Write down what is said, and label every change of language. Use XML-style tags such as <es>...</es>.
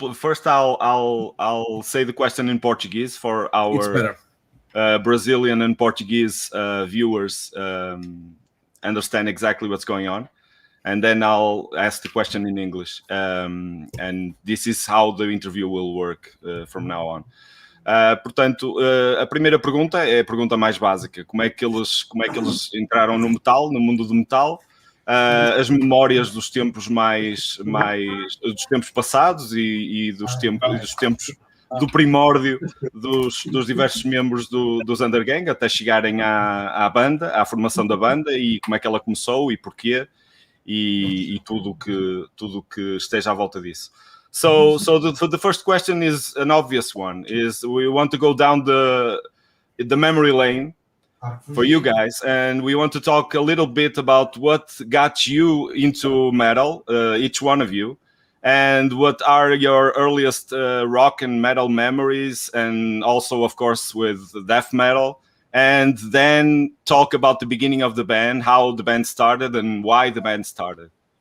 <en>First, I'll say the question in Portuguese for our Brazilian and Portuguese viewers understand exactly what's going on, and then I'll ask the question in English. And this is how the interview will work from now on.</en> <pt>Portanto, a primeira pergunta é a pergunta mais básica. Como é que eles entraram no metal, no mundo do metal? As memórias dos tempos dos tempos passados e dos tempos do primórdio dos diversos membros dos Undergang até chegarem à banda, à formação da banda, e como é que ela começou e porquê, e tudo que esteja à volta disso.</pt> <en>So the first question is an obvious one. Is we want to go down the memory lane for you guys, and we want to talk a little bit about what got you into metal, each one of you, and what are your earliest rock and metal memories, and also, of course, with death metal, and then talk about the beginning of the band, how the band started, and why the band started.</en>